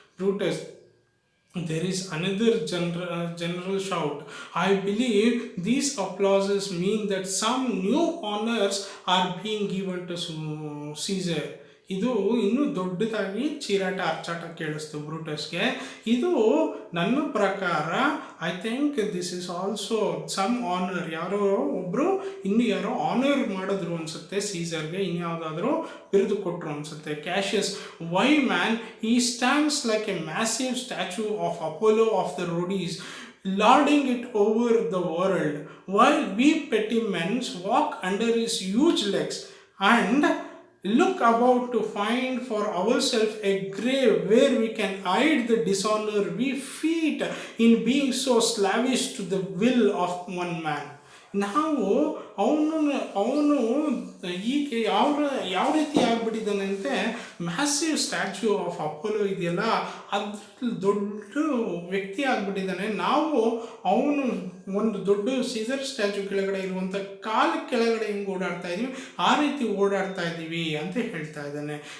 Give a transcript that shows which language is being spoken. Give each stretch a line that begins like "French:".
English: Brutus, there is another general shout. I believe these applauses mean that some new honors are being given to Caesar.
Kannada: ಇದು ಇನ್ನೂ ದೊಡ್ಡದಾಗಿ ಚೀರಾಟ ಅರ್ಚಾಟ ಕೇಳಿಸ್ತು ಬ್ರೂಟಸ್ಗೆ. ಇದು ನನ್ನ ಪ್ರಕಾರ
English: I think this is also some honour.
Kannada: ಯಾರೋ ಒಬ್ಬರು ಯಾರೋ ಆನರ್ ಮಾಡಿದ್ರು ಅನಿಸುತ್ತೆ ಸೀಸರ್ಗೆ, ಇನ್ಯಾವುದಾದ್ರೂ ಬಿರುದು ಕೊಟ್ಟರು ಅನಿಸುತ್ತೆ.
English: Cassius, why man, ಈ stands like a massive statue of Apollo of the Rhodes lording it over the world, while we petty men walk under his huge legs and look about to find for ourselves a grave where we can hide the dishonor we feet in being so slavish to the will of one man.
Kannada: ನಾವು ಅವನು ಅವನು ಈಗ ಯಾವ ರೀತಿ ಆಗ್ಬಿಟ್ಟಿದ್ದಾನಂತೆ,
English: massive statue of Apollo
Kannada: ಇದೆಯಲ್ಲ, ಅದ್ರ ದೊಡ್ಡ ವ್ಯಕ್ತಿ ಆಗ್ಬಿಟ್ಟಿದ್ದಾನೆ. ನಾವು ಅವನು ಒಂದು ದೊಡ್ಡ ಸೀಸರ್ ಸ್ಟ್ಯಾಚ್ಯೂ ಕೆಳಗಡೆ ಇರುವಂಥ ಕಾಲ ಕೆಳಗಡೆ ಹಿಂಗೆ ಓಡಾಡ್ತಾ ಇದೀವಿ, ಆ ರೀತಿ ಓಡಾಡ್ತಾ ಇದ್ದೀವಿ ಅಂತ ಹೇಳ್ತಾ ಇದ್ದಾನೆ.